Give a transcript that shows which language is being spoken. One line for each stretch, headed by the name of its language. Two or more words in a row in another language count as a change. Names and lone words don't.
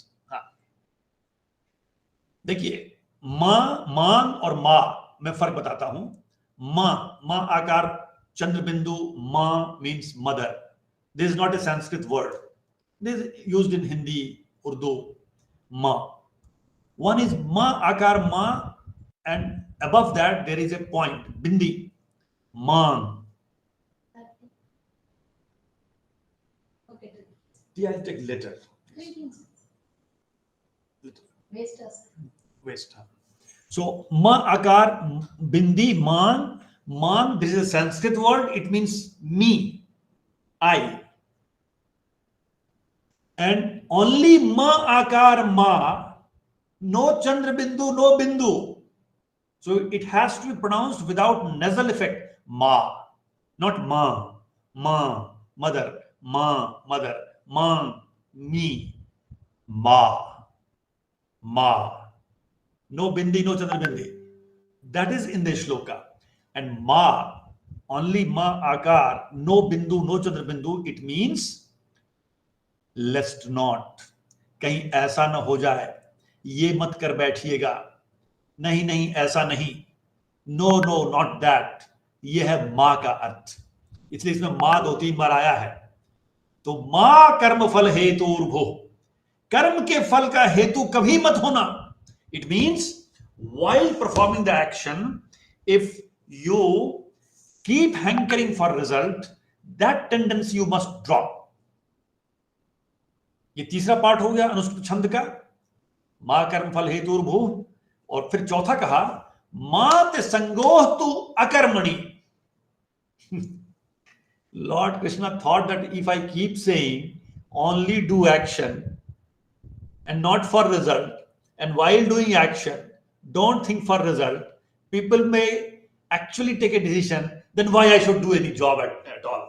Hindi: हाँ, देखिए मां मान और मां मैं फर्क बताता हूं. मां आकार चंद्र बिंदु. मां
English: means mother. This is not a Sanskrit word. This is used in Hindi, Urdu.
Hindi: मां.
English: One is ma akar ma, and above that there is a point, bindi. Man. Yeah, I'll take later. Waste. So ma akar bindi man. Man, this is a Sanskrit word. It means me, I. And only ma akar ma. No Chandra Bindu, no Bindu. So it has to be pronounced without nasal effect. Ma, not ma. Ma, mother. Ma, mother. Ma, me. Ma. Ma. No Bindi, no Chandra Bindi. That is in the shloka. And ma, only ma akar, no Bindu, no Chandra Bindu. It means lest not.
Hindi: कहीं ऐसा न हो जाए, ये मत कर बैठिएगा. नहीं नहीं ऐसा नहीं.
English: No no not that.
Hindi: ये है मां का अर्थ. इसलिए इसमें मां 2-3 बार आया है. तो
Sanskrit: मां कर्म फल हेतुर्भो.
Hindi: कर्म के फल का हेतु कभी मत होना.
English: It means while performing the action, if you keep hankering for result, that tendency you must drop.
Hindi: ये तीसरा पार्ट हो गया अनुष्टुप छंद का.
Sanskrit: मां कर्म फल हेतुर्भु.
Hindi: और फिर चौथा कहा
Sanskrit: मात संगोह तु अकर्मणि.
English: Lord Krishna thought that if I keep saying only do action and not for result, and while doing action don't think for result, people may actually take a decision, then why I should do any job at all?